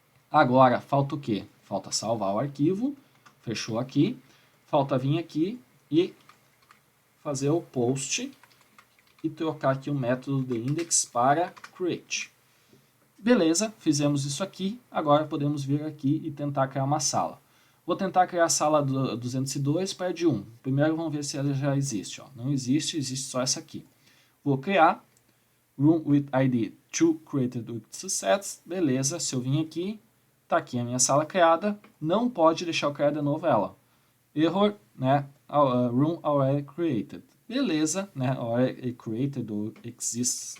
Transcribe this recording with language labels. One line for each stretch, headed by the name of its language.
Portuguese: Agora falta o quê? Falta salvar o arquivo, fechou aqui, falta vir aqui e fazer o post e trocar aqui o método de index para create. Beleza, fizemos isso aqui, agora podemos vir aqui e tentar criar uma sala. Vou tentar criar a sala 202 para de 1. Primeiro vamos ver se ela já existe. Ó. Não existe, existe só essa aqui. Vou criar
English: room with ID 2 created with success.
Portuguese: Beleza, se eu vim aqui, está aqui a minha sala criada. Não pode deixar eu criar de novo ela. Error, né?
English: Room already created.
Portuguese: Beleza, né?
English: Already created ou exists.